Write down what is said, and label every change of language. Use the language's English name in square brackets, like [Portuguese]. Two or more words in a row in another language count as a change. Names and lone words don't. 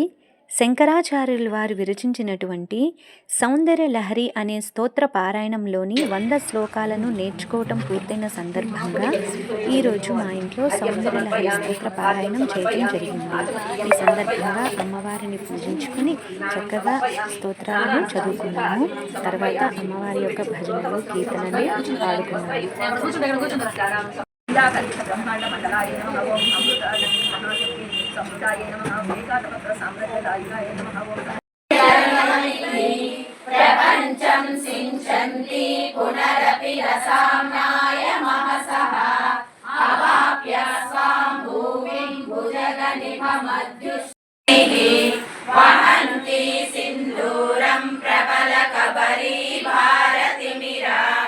[Telugu] శంకరాచార్యులు వారు విరచించినటువంటి సౌందర్య లహరి అనే స్తోత్ర పారాయణంలోని 100 శ్లోకాలను నేర్చుకోవటం పూర్తయిన సందర్భంగా ఈరోజు మా ఇంట్లో సౌందర్య లహరి స్తోత్ర పారాయణం చేయటం జరిగింది. ఈ సందర్భంగా అమ్మవారిని పూజించుకుని చక్కగా స్తోత్రాలను చదువుకున్నాము. తర్వాత అమ్మవారి యొక్క భజనలు కీర్తనలు పాడుకున్నాము. [Sanskrit] ब्रह्मांड मंडलाय नमः ओम अमृताय महाशक्ति समुदाय नमः वेदांत साम्राज्याय नमः ओम प्रपंचम सिंचन्ति पुनरपि रसाम्नाय महसः अवाप्य स्वां भूमिं भुजगनिभमद्युष्टिः वहन्ति सिन्दूरं प्रबलकबरी भारतिमिरा